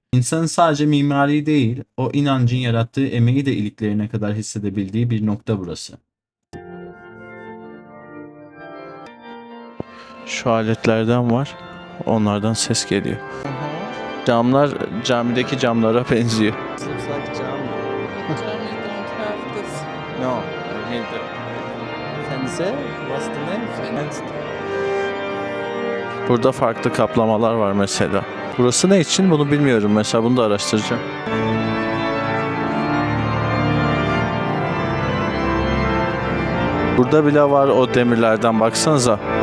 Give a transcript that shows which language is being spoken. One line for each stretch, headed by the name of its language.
Turkish: İnsanın sadece mimari değil, o inancın yarattığı emeği de iliklerine kadar hissedebildiği bir nokta burası. Şu aletlerden var. Onlardan ses geliyor. Camlar camideki camlara benziyor.
English: Germany don't have this. No, I mean the Fenze, what's the name?
Turkish: Burada farklı kaplamalar var mesela. Burası ne için bunu bilmiyorum. Mesela bunu da araştıracağım. Burada bile var o demirlerden baksanıza.